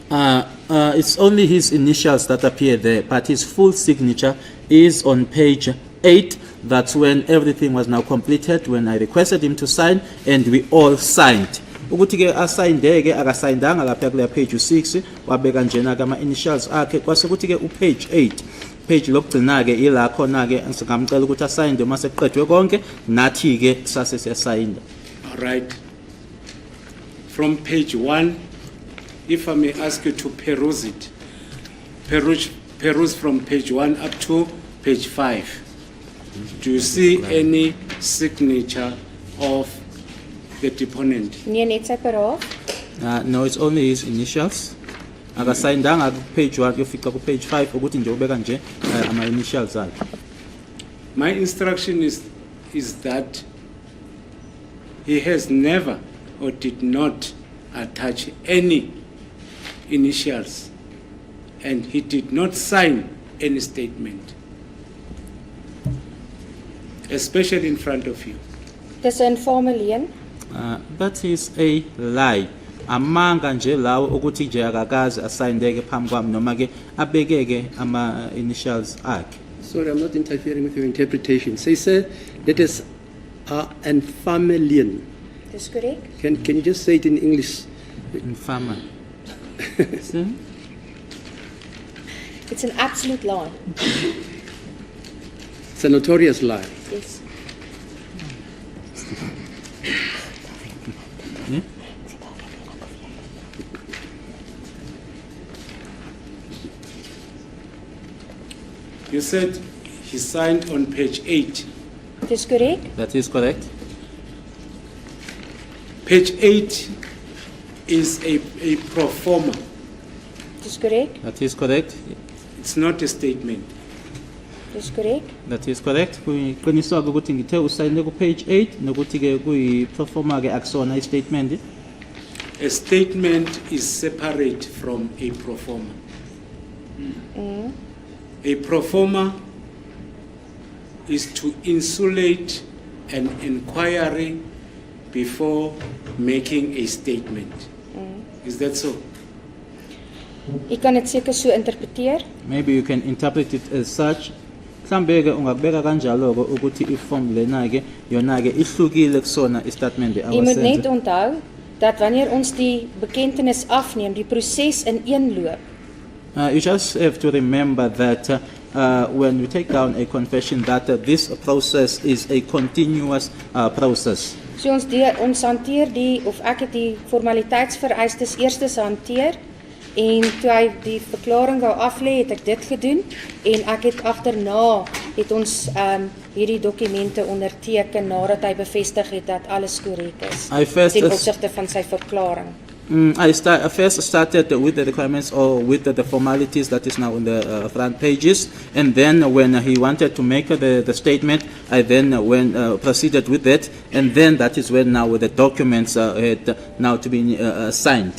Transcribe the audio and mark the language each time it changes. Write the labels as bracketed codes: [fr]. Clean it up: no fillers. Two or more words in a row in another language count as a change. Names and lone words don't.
[en] It's only his initials that appear there, but his full signature is on page 8. That's when everything was now completed, when I requested him to sign, and we all signed. [zu] Ukuthi ke asayindeke akasayindanga lapha kule page 6 wabeka njena ke ama initials akhe kwase kuthi ke upage 8 page lokugcina ke ila khona ke singamcela ukuthi asayinde uma seqedwe konke nathi ke sase siyasayinda. [en] All right. From page 1, if I may ask you to peruse it. Peruse from page 1 up to page 5. Do you see any signature of the deponent? [af] Nee, net sy paraaf. [en] No, it's only his initials. [zu] Akasayindanga ku page 1 yofika ku page 5 ukuthi nje ubeka nje ama initials akhe. [en] My instruction is that he has never or did not attach any initials, and he did not sign any statement, especially in front of you. [af] Dis 'n informe leen. [en] That is a lie. [zu] Amanga nje lawo ukuthi nje akakazi asayindeke phambi kwami noma ke abekeke ama initials akhe. [en] Sorry, I'm not interfering with your interpretation. Say, sir, that is infamilian. [af] Dis korrek. [en] Can you just say it in English? Infama. See? It's an absolute lie. It's a notorious lie. Yes. Yeah? You said he signed on page 8. [af] Dis korrek. [en] That is correct. Page 8 is a pro forma. [af] Dis korrek. [en] That is correct. It's not a statement. [af] Dis korrek. [en] That is correct. [zu] Kuqiniswa ukuthi ngithe usayine ku page 8 nokuthi ke kuyi performer ke akusona I statement. [en] A statement is separate from a pro forma. A pro forma is to insulate an inquiry before making a statement. Is that so? [af] Ek kan dit seker so interpreteer. [en] Maybe you can interpret it as such. [zu] Mhlawumbe ungakubeka kanjalo ukuthi iform lena ke yona ke ihlukile kusona istatement [af] Jy moet net [zu] awusenze. [af] onthou dat wanneer ons die bekentenis afneem, die proses in een loop. [en] You just have to remember that when we take down a confession that this process is a continuous process. [af] So ons hanteer die, of ek het die formaliteitsvereistes eerstes hanteer, en toe hy die verklaring wou aflê, het ek dit gedoen, en ek het agterna, het ons hierdie dokumente onderteken, nadat hy bevestig het dat alles korrek is, ten opsigte van sy verklaring. [en] I first started with the requirements or with the formalities that is now on the front pages, and then when he wanted to make the statement, I then proceeded with that, and then that is when now the documents had now to be signed.